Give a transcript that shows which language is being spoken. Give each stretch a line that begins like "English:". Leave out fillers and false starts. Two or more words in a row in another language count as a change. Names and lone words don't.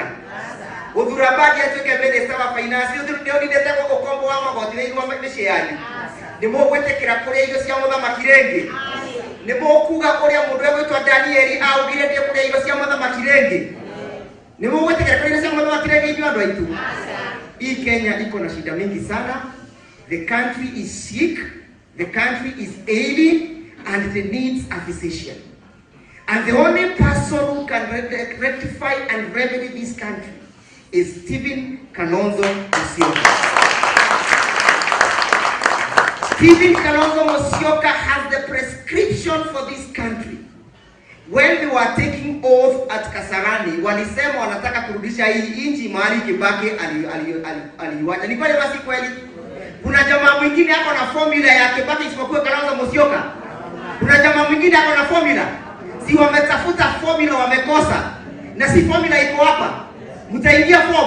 Kikuyu: Gũthura Mbadi atuĩke minister wa finance, nĩonete ũkombo wa magoti na irũa mĩciĩ yanyu? Nĩmũgwĩtĩkĩra kũrĩa irio cia mũthamaki rĩngĩ? Nĩmũkuga ũrĩa mũndũ egwĩtwo Danieli augire ndĩkũrĩa irio cia mũthamaki rĩngĩ? Nĩmũgwĩtĩkĩra kũrĩa irio cia mũthamaki rĩngĩ inyuĩ andũ aitũ?
Swahili: Hii Kenya iko na shida mingi sana.
English: The country is sick, the country is ailing, and it needs a physician. And the only person who can rectify and remedy this country is Stephen Kalonzo Musyoka. Stephen Kalonzo Musyoka has the prescription for this country. When they were taking oath at Kasarani,
Swahili: walisema wanataka kurudisha hii nchi mahali Kibaki aliiwacha. Ni kweli basi kweli? Kuna jamaa mwingine hapo na formula ya Kibaki isipokuwa Kalonzo Musyoka? Kuna jamaa mwingine hapo na formula? Si wametafuta formula wamekosa. Na si formula iko hapa. Mtaingia form?